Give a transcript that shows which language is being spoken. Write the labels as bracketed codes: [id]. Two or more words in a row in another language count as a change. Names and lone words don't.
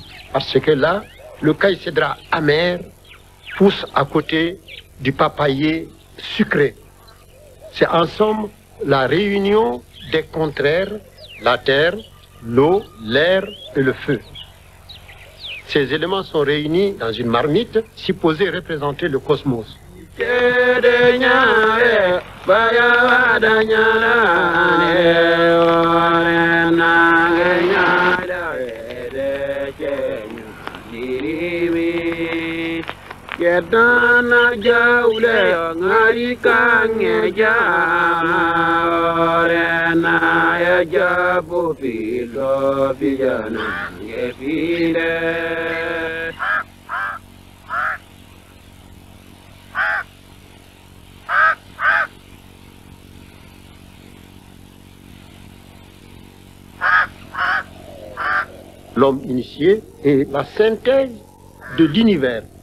[fr] Parce que là, le caïcédra amer pousse à côté du papayer sucré. C'est en somme la réunion des contraires, la terre, l'eau, l'air et le feu. Ces éléments sont réunis dans une marmite supposée représenter le cosmos. Yedana jaule ngari kange jarena ya jabu filo bijana ngefile. L'homme initié est la synthèse de l'univers.